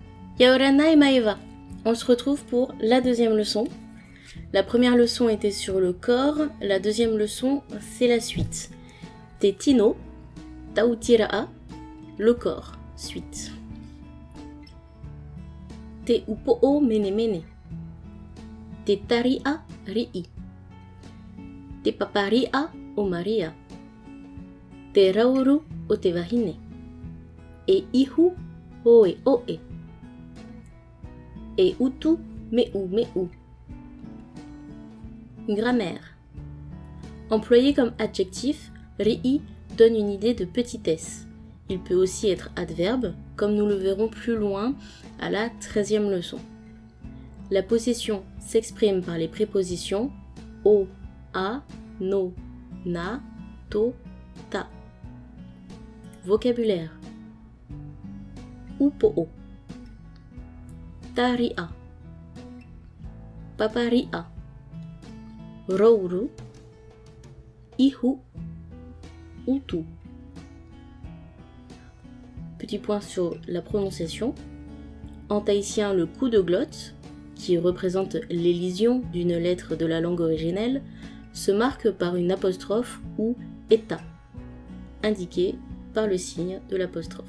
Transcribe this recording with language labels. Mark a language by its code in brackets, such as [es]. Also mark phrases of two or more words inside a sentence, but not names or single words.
[ty] Yaoranai Maeva. [fr] On se retrouve pour la deuxième leçon. La première leçon était sur le corps, la deuxième leçon c'est la suite. [ty] Te tino, tautira'a, [fr] le corps, suite. [ty] Te upo'o mene mene. Te tari'a ri'i. Te papari'a o Maria. Te rauru o te wahine. E ihu oe oe. E utu meu meu. [fr] Grammaire. Employé comme adjectif, ri'i donne une idée de petitesse. Il peut aussi être adverbe, comme nous le verrons plus loin à la 13e leçon. La possession s'exprime par les prépositions o, a, no, na, to, ta. Vocabulaire. Upo'o. [ty] Tari'a. Papari'a. Rouru. Ihu. Utu. [fr] Petit point sur la prononciation. En tahitien, le coup de glotte, qui représente l'élision d'une lettre de la langue originelle, se marque par une apostrophe ou état, indiqué par le signe de l'apostrophe.